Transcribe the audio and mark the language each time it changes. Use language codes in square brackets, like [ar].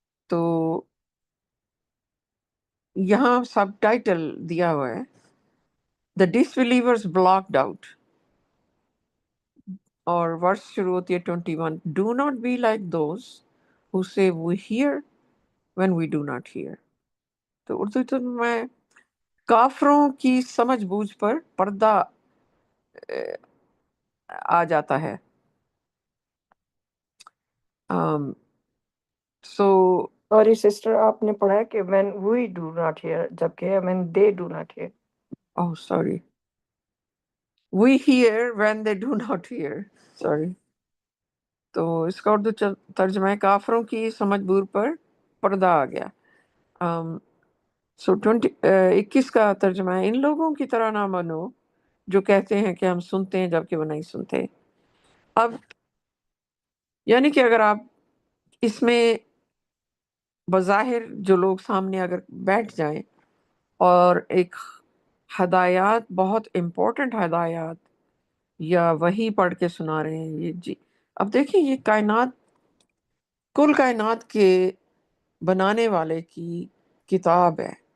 [ur] تو یہاں سب ٹائٹل دیا ہوا ہے [en] the disbelievers blocked out, [ur] اور ورس شروع ہوتی ہے [en] 21، do not be like those who say we hear when we do not hear. [ur] تو اردو میں کافروں کی سمجھ بوجھ پر پردہ آ جاتا ہے. سو سوری سسٹر، آپ نے پڑھا ہے کہ [en] when we do not hear، [ur] جبکہ ہے [en] when they do not hear. oh sorry we hear when they do not hear. sorry. [ur] تو اس کا اردو ترجمہ ہے کافروں کی سمجھ بوجھ پر پردہ آ گیا. سو 21 کا ترجمہ ہے ان لوگوں کی طرح نہ بنو جو کہتے ہیں کہ ہم سنتے ہیں جبکہ وہ نہیں سنتے. اب یعنی کہ اگر آپ اس میں بظاہر جو لوگ سامنے اگر بیٹھ جائیں اور ایک ہدایات، بہت امپورٹنٹ ہدایات یا وحی پڑھ کے سنا رہے ہیں، یہ جی اب دیکھیں یہ کائنات، کل کائنات کے بنانے والے کی کتاب ہے.